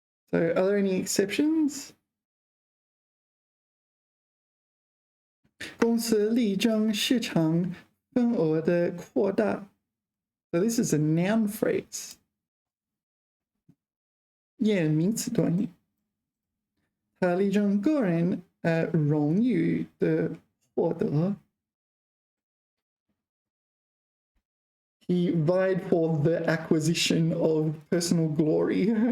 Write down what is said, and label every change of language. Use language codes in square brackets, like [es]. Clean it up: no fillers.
[en] So, are there any exceptions? [zh] 公司力争市场份额的扩大。 [en] So this is a noun phrase. [zh] Yeah, 名词短语。他力争个人荣誉的获得。 [en] he vied for the acquisition of personal glory.